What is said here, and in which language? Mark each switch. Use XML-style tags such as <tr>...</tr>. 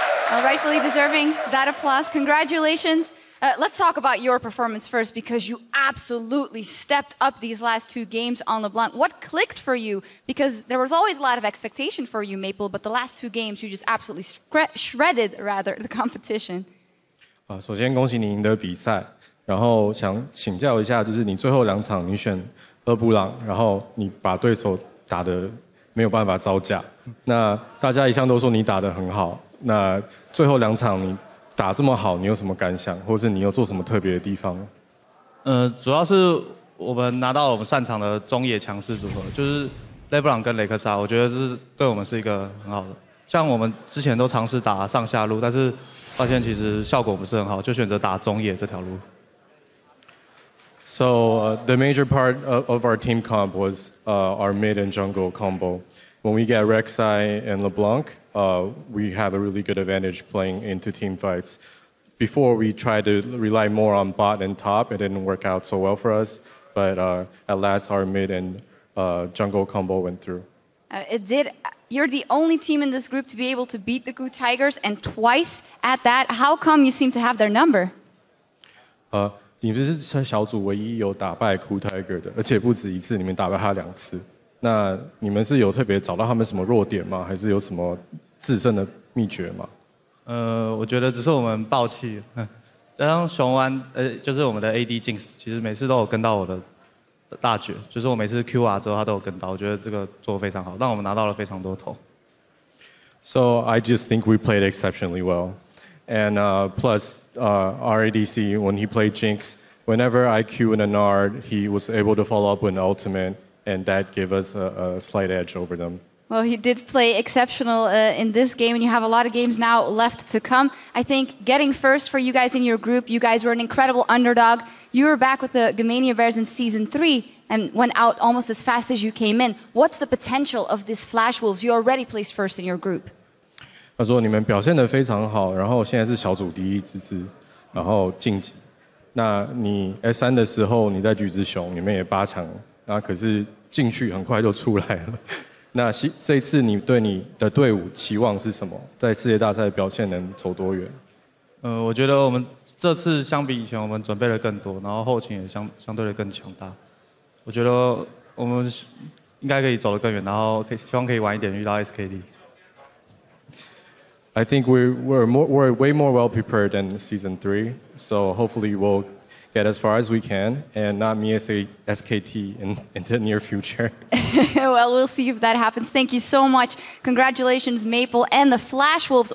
<en>Rightfully deserving that applause. Congratulations. Let's talk about your performance first, because you absolutely stepped up these last 2 games on LeBlanc. What clicked for you? Because there was always a lot of expectation for you, Maple, but the last 2 games you just absolutely shredded the competition.</en> <zh>首先恭喜你赢得比赛，然后想请教一下，就是你最后2场你选2布朗，然后你把对手打得没有办法招架。那大家一向都说你打得很好，那最后2场你打这么好，你有什么感想，或是你有做什么特别的地方？主要是我们拿到我们擅长的中野强势组合，就是雷布朗跟雷克萨，我觉得这是对我们是一个很好的。像我们之前都尝试打上下路，但是发现其实效果不是很好，就选择打中野这条路。</zh> <en>So the major part of our team comp was our mid and jungle combo. When we get Rek'Sai and LeBlanc, we have a really good advantage playing into team fights. Before, we tried to rely more on bot and top. It didn't work out so well for us. But at last, our mid and jungle combo went through. It did. You're the only team in this group to be able to beat the KOO Tigers, and twice at that. How come you seem to have their number?</en> <zh>你们是小组唯一有打败 KOO Tiger 的，而且不止1次，你们打败他2次。那你们是有特别找到他们什么弱点吗？还是有什么制胜的秘诀吗？我觉得只是我们爆气，加上熊湾，就是我们的 AD Jinx，其实每次都有跟到我的大绝，就是我每次 QR 之后他都有跟到，我觉得这个做得非常好，让我们拿到了非常多头。</zh> <en>So I just think we played exceptionally well. And plus, our ADC, when he played Jinx, whenever I Q in a Nard, he was able to follow up with an ultimate, and that gave us a slight edge over them. Well, he did play exceptional in this game, and you have a lot of games now left to come. I think getting first for you guys in your group, you guys were an incredible underdog. You were back with the Gamania Bears in Season 3 and went out almost as fast as you came in. What's the potential of this Flash Wolves? You already placed first in your group.</en> <zh>他说你们表现得非常好，然后现在是小组第一之姿，然后晋级。那你 S3 的时候你在橘子熊，你们也8强，那可是进去很快就出来了。那这一次你对你的队伍期望是什么？在世界大赛表现能走多远？我觉得我们这次相比以前，我们准备的更多，然后后勤也相对的更强大。我觉得我们应该可以走得更远，然后希望可以晚一点遇到 SKT。</zh> <en>I think we're way more well prepared than Season 3, so hopefully we'll get as far as we can and not miss a SKT in the near future. Well, we'll see if that happens. Thank you so much. Congratulations, Maple and the Flash Wolves.</en>